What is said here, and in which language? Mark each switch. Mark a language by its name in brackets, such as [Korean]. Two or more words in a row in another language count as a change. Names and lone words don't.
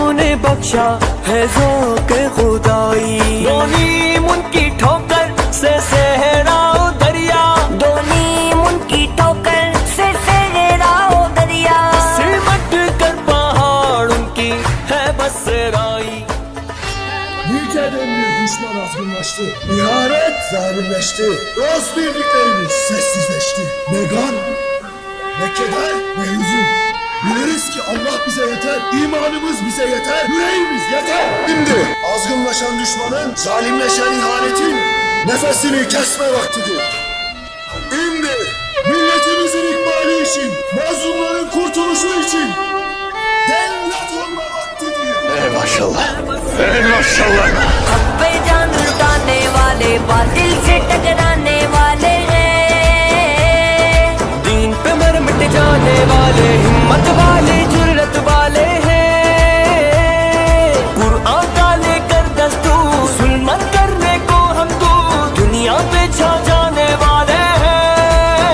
[Urdu] بخشا ہے ذوق خدائی، دو نیم ان کی ٹھوکر سے صحراؤ دریا، دو نیم ان کی ٹھوکر سے صحراؤ دریا، سمٹ کر پہاڑ ان کی ہے بسرائی. [Turkish] Nice demir düşman azgınlaştı. İhanet zalimleşti. Dost birliklerimiz sessizleşti. Ne gam, ne keder, ne hüzün. Biliriz ki Allah bize yeter, imanımız bize yeter, yüreğimiz yeter. Şimdi azgınlaşan düşmanın, zalimleşen ihanetin nefesini kesme vaktidir. Şimdi milletimizin ikbali için, mazlumların kurtuluşu için devlet olma vaktidir. [Urdu] ماشاءاللہ ماشاءاللہ. حق پہ جان لٹانے والے باطل سے ٹکرانے والے ہیں، دین پہ مر مٹ جانے والے ہمت والے جرت والے ہیں، قرآن کا لے کر دستور ظلمت کرنے کو ہم دور دنیا پہ چھا جانے والے ہیں،